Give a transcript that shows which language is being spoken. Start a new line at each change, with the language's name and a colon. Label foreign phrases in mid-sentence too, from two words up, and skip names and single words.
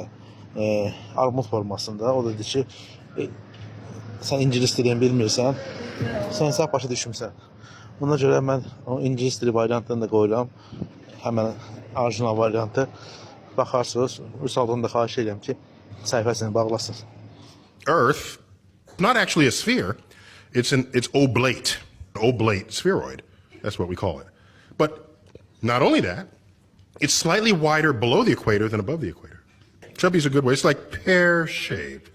Azerbaijani: Armud formasında. O dedi ki, sən ingilis dilini bilmirsən, sən səhv başa düşmüsən. Buna görə mən o ingilis dili variantını da qoyuram. Həmən orijinal variantı. Baxarsınız, Vüsaldan da xahiş edirəm ki, səhifəsini bağlasın.
English: Earth, not actually a sphere, it's oblate spheroid. That's what we call it. But not only that, it's slightly wider below the equator than above the equator. Chubby's a good way. It's like pear-shaped.